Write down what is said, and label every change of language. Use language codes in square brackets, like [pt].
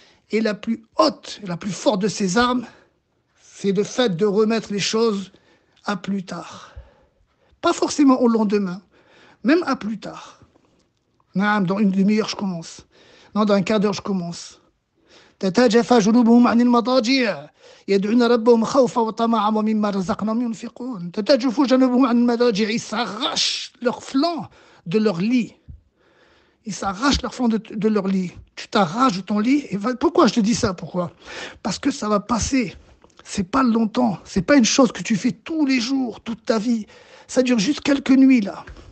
[fr] Et la plus haute, la plus forte de ces armes, c'est le fait de remettre les choses à plus tard. Pas forcément au lendemain, même à plus tard. Non, dans une demi-heure, je commence. Non, dans un quart d'heure, je commence. [ar] تتجافى جنوبهم عن المضاجع يدعون ربهم خوفا وطمعا ومما رزقناهم ينفقون. تتجافى جنوبهم عن المضاجع. [fr] Ils s'arrachent leur flanc de leur lit. Ils s'arrachent leur flanc de leur lit. Tu t'arraches de ton lit. Et pourquoi je te dis ça? Pourquoi? Parce que ça va passer. C'est pas longtemps. C'est pas une chose que tu fais tous les jours, toute ta vie. Ça dure juste quelques nuits, là.